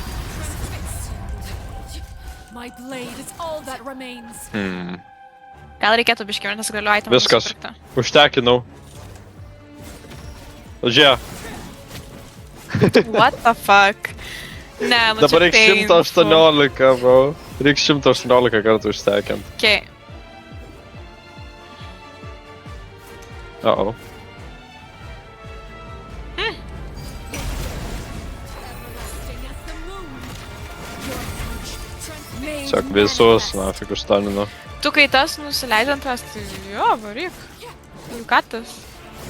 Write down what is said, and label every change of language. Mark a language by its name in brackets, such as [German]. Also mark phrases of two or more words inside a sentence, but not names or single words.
[English] My blade is all that remains. [Lithuanian] Gal reikėtų biškiau, nes galiu itemą Viskas. nusipirkti. Užtekinau. Žiūrėk. [English] What the fuck? [Lithuanian] Ne, nu Dabar čia reiks [English] painful. [Lithuanian] 118, bro. Reiks 118 kartų užtekint. [English] Okay. Uh-oh. Everlasting as the moon. Your touch transmade [Lithuanian] Tiesiog visus, nafik užstalinu. Tu kai tas nusileidžiant, tas, tai jo, varyk. [English] You got this.